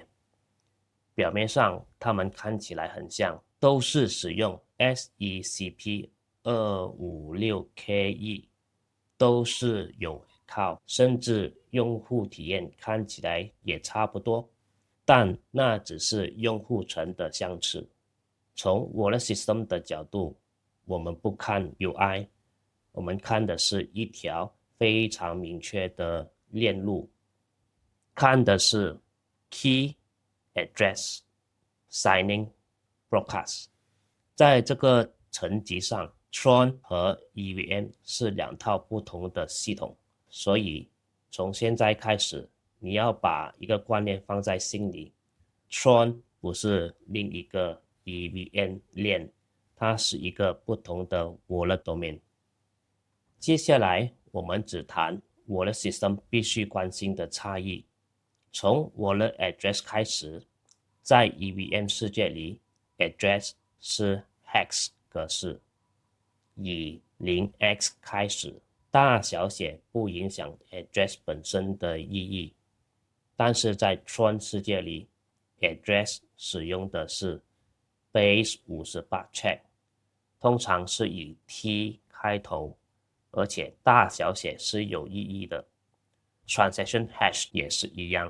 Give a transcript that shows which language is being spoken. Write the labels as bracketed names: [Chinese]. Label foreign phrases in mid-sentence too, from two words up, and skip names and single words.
[Chinese] 表面上它們看起來很像，都是使用 SECP256KE， 都是有靠，甚至用戶體驗看起来也差不多，但那只是用戶层的相似。從 [English] Wallet System [Chinese] 的角度，我們不看 UI， 我們看的是一條非常明確的鏈路，看的是 [English] Key、Address、Signing、Broadcast。 [Chinese] 在這個層級上 Tron 和 EVM 是兩套不同的系統，所以從現在開始，你要把一個觀念放在心裡， Tron 不是另一個 EVM 鏈，它是一個不同的 [English] Wallet Domain。 [Chinese] 接下來我們只談 [English] Wallet System [Chinese] 必須關心的差異。從 [English] Wallet Address [Chinese] 開始，在 EVM 世界裡 Address 是 Hex 格式，以 0x 開始，大小寫不影響 Address 本身的意義。但是在 Tron 世界裡 Address 使用的是 [English] Base 58 check， [Chinese] 通常是以 T 開頭，而且大小寫是有意義的。 [English] Transaction Hash [Chinese] 也是一樣。